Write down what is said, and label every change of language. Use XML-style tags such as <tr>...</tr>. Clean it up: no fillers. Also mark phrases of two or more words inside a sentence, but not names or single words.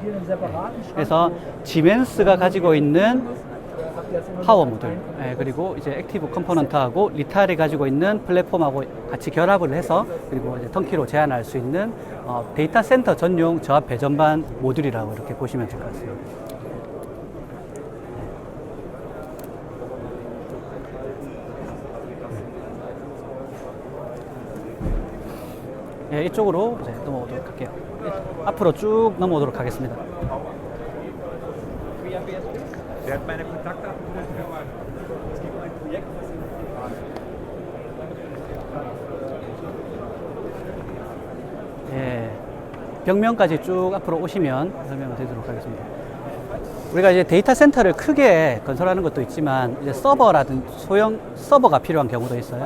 <ko>그래서 지멘스가 가지고 있는 파워 모듈, 그리고 이제 액티브 컴포넌트하고 리탈이 가지고 있는 플랫폼하고 같이 결합을 해서, 그리고 이제 턴키로 제한할 수 있는 데이터 센터 전용 저압 배전반 모듈이라고 이렇게 보시면 될 것 같습니다. 예, 이쪽으로 이제 넘어오도록 할게요. 앞으로 쭉 넘어오도록 하겠습니다.</ko> <de>Wer hat meine Kontaktdaten? Es gibt ein Projekt,</de> <ko>예, 벽면까지 쭉 앞으로 오시면 설명을 드리도록 하겠습니다. 우리가 이제 데이터 센터를 크게 건설하는 것도 있지만 이제 서버라든 소형 서버가 필요한 경우도 있어요.</ko>